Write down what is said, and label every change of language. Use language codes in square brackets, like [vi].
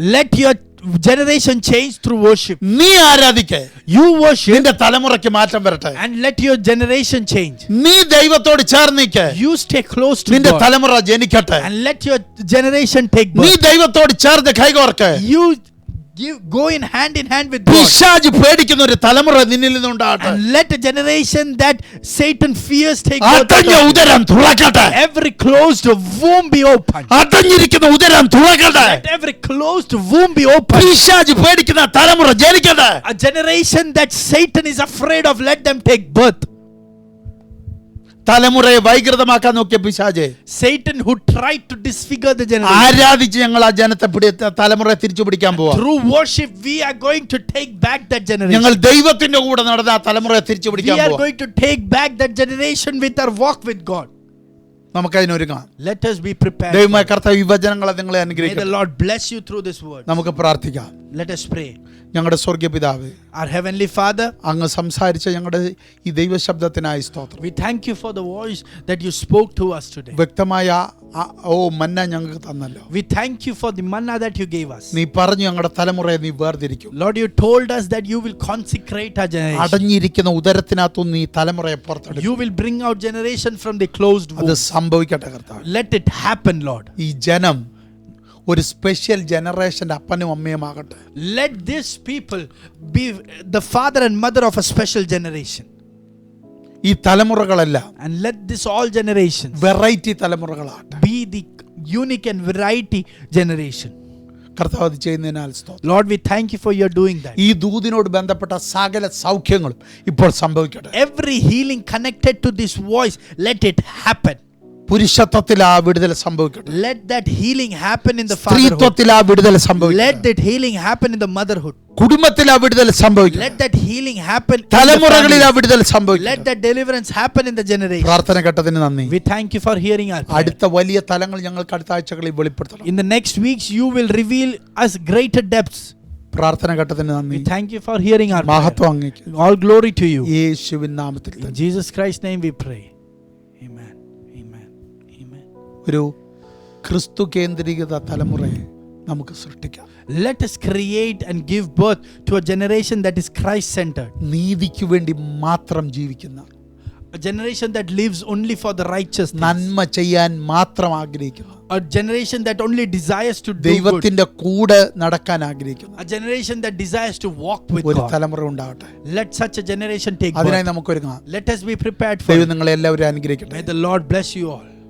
[en] Let your generation change through worship. [ml] നീ ആരാധിക്കേ, [en] You worship [ml] നിന്റെ തലമുറയ്ക്ക് മാറ്റം വരട്ടെ. [en] and let your generation change. [ml] നീ ദൈവത്തോട് ചേർന്നിക്കേ, [en] You stay close to [ml] നിന്റെ [en] God [ml] തലമുറ ജനിക്കട്ടെ. [en] and let your generation take [ml] നീ [en] birth. [ml] ദൈവത്തോട് ചേർന്ന് കൈകോർക്കേ. [en] You go in hand with God. [ml] പിശാച് പേടിക്കുന്ന ഒരു തലമുറ നിന്നിൽ നിന്നുണ്ടാകട്ടെ. [en] And let a generation that Satan fears take birth. [ml] അടഞ്ഞ ഉദരം തുറക്കട്ടെ. [en] Every closed womb be open. [ml] അടഞ്ഞിരിക്കുന്ന ഉദരം തുറക്കട്ടെ. [en] Let every closed womb be open. [ml] പിശാച് പേടിക്കുന്ന തലമുറ ജനിക്കട്ടെ. [en] A generation that Satan is afraid of, let them take birth. [ml] തലമുറയെ വൈകൃതമാക്കാൻ നോക്കിയ പിശാചേ, [en] Satan who tried to disfigure the generation. [ml] ആരാധിച്ച് ഞങ്ങൾ ആ ജനത്തെ തലമുറയെ തിരിച്ചു പിടിക്കാൻ പോവാ. [en] Through worship, we are going to take back that generation. [ml] ഞങ്ങൾ ദൈവത്തിന്റെ കൂടെ നടന്ന ആ തലമുറയെ തിരിച്ചു [en] We [ml] പിടിക്കാൻ [en] are [ml] പോവാ. [en] going to take back that generation with our walk with God. [ml] നമുക്കതിനൊരുങ്ങാം. [en] Let us be prepared. [ml] ദൈവമായ കർത്താവ് ഈ വചനങ്ങളെ നിങ്ങളെ [en] May the [ml] അനുഗ്രഹിക്കട്ടെ. [en] Lord bless you through this word. [ml] നമുക്ക് പ്രാർത്ഥിക്കാം. [en] Let us pray. [ml] ഞങ്ങളുടെ സ്വർഗീയ പിതാവേ, [en] Our Heavenly Father, [ml] അങ്ങ് സംസാരിച്ച ഞങ്ങളുടെ ഈ ദൈവശബ്ദത്തിനായി സ്തോത്രം. [en] we thank you for the voice that you spoke to us today. [ml] വ്യക്തമായ മന്ന ഞങ്ങൾക്ക് തന്നല്ലോ. [en] We thank you for the manna that you gave us. [ml] നീ പറഞ്ഞു ഞങ്ങളുടെ തലമുറയെ നീ വേർതിരിക്കും. [en] Lord, you told us that you will consecrate our generation. [ml] അടഞ്ഞിരിക്കുന്ന ഉദരത്തിനകത്തു നീ തലമുറയെ പുറത്തെടുക്കും. [en] You will bring out generation from the closed [ml] അത് [en] womb. [ml] സംഭവിക്കട്ടെ കർത്താവ്. [en] Let it happen, Lord. [ml] ഈ ജനം ഒരു സ്പെഷ്യൽ ജനറേഷന്റെ അപ്പനും അമ്മയുമാകട്ടെ. [en] Let these people be the father and mother of a special generation. [ml] ഈ തലമുറകളെല്ലാം [en] And let this all generations [ml] variety തലമുറകളാകട്ടെ. [en] be the unique and variety generation. [ml] കർത്താവ് അത് ചെയ്യുന്നതിനാൽ സ്തോത്രം. [en] Lord, we thank you for your doing that. [ml] ഈ ദൂതിനോട് ബന്ധപ്പെട്ട സകല സൗഖ്യങ്ങളും ഇപ്പോൾ സംഭവിക്കട്ടെ. [en] Every healing connected to this voice, let it happen. [ml] പുരുഷത്വത്തിൽ ആ വിടുതൽ സംഭവിക്കട്ടെ. [en] Let that healing happen in the fatherhood. [ml] സ്ത്രീത്വത്തിൽ ആ വിടുതൽ [en] Let [ml] സംഭവിക്കട്ടെ. [en] that healing happen in the motherhood. [ml] കുടുംബത്തിൽ ആ വിടുതൽ സംഭവിക്കട്ടെ. [en] Let that healing happen in the [ml] തലമുറകളിൽ ആ [en] family. [ml] വിടുതൽ [en] Let [ml] സംഭവിക്കട്ടെ. [en] that deliverance happen in the generation. [ml] പ്രാർത്ഥന കേട്ടതിന് നന്ദി. [en] We thank you for hearing our prayer. [ml] അടുത്ത വലിയ തലങ്ങൾ ഞങ്ങൾക്ക് അടുത്ത ആഴ്ചകളിൽ വെളിപ്പെടുത്തണം. [en] In the next weeks, you will reveal us greater depths. [ml] പ്രാർത്ഥന കേട്ടതിന് [en] We [ml] നന്ദി. [en] thank you for hearing our prayer. [ml] മഹത്വം അങ്ങേക്ക്. [en] All glory to you. [ml] യേശുവിൻ നാമത്തിൽ [en] In [ml] തന്നെ. [en] Jesus Christ's name we pray. Amen. Amen. Amen. [ml] ഒരു ക്രിസ്തു കേന്ദ്രീകൃത തലമുറയെ നമുക്ക് സൃഷ്ടിക്കാം. [en] Let us create and give birth to a generation that is Christ-centered. [ml] നീതിക്ക് വേണ്ടി മാത്രം ജീവിക്കുന്ന, [en] A generation that lives only for the righteous things. [ml] നന്മ ചെയ്യാൻ മാത്രം ആഗ്രഹിക്കുന്ന, [en] A generation that only desires to do good. [ml] ദൈവത്തിന്റെ കൂടെ നടക്കാൻ ആഗ്രഹിക്കുന്ന [en] A generation that desires to walk with [ml] ഒരു [en] God. [ml] തലമുറ ഉണ്ടാവട്ടെ. [en] Let such a generation take [ml] അതിനായി [en] birth. [ml] നമുക്കൊരുങ്ങാം. [en] Let us be prepared for [ml] ദൈവം [en] it. [ml] നിങ്ങളെ എല്ലാവരും അനുഗ്രഹിക്കട്ടെ. [en] May the Lord bless you all.